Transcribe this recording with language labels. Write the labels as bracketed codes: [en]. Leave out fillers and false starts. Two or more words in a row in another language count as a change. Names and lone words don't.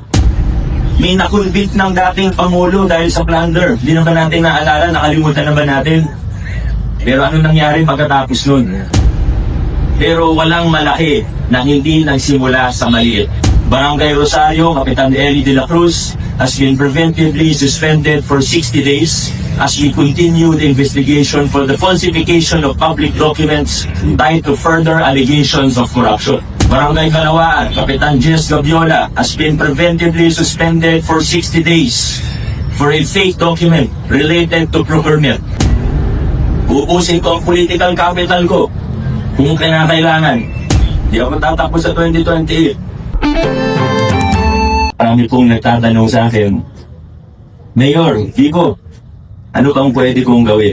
[tl] May nakunbit ng dating Pangulo dahil sa plunder. Hindi na ba natin naalala, nakalimutan na ba natin? Pero ano nangyari pagkatapos nun? Pero walang malaki na hindi nagsimula sa maliit. [en] Barangay Rosario, Kapitan Eli de la Cruz has been preventively suspended for 60 days as we continue the investigation for the falsification of public documents tied to further allegations of corruption. Barangay Kalawaan, Kapitan Jess Gabiola has been preventively suspended for 60 days for a fake document related to procurement. [tl] Uubusin ko ang [en] political capital [tl] ko kung kinakailangan. Di ako tatapos sa 2028. Marami pong nagtatanong sa akin, Mayor, Vico, ano bang pwede kong gawin?